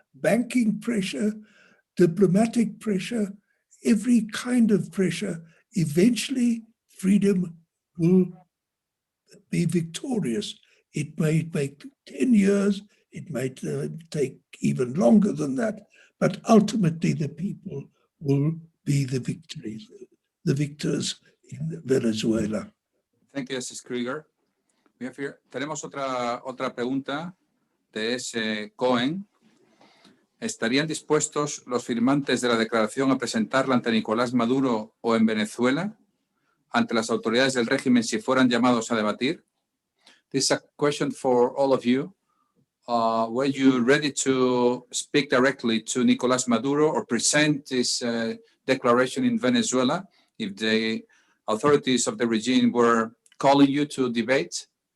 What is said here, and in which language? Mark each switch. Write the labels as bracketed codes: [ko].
[en] banking pressure, diplomatic pressure, every kind of pressure, eventually freedom will be victorious. It may take 10 years, it may take even longer than that, but ultimately the people will be the victors in Venezuela. Thank you, Justice Krieger. [es] Tenemos otra pregunta de S. Cohen. ¿Estarían dispuestos los firmantes de la declaración a presentarla ante Nicolás Maduro o en Venezuela, ante las autoridades del régimen si fueran llamados a debatir? [en] This is a question for all of you. Were you ready to speak directly to Nicolás Maduro or present this declaration in Venezuela if the authorities of the regime were calling you to debate?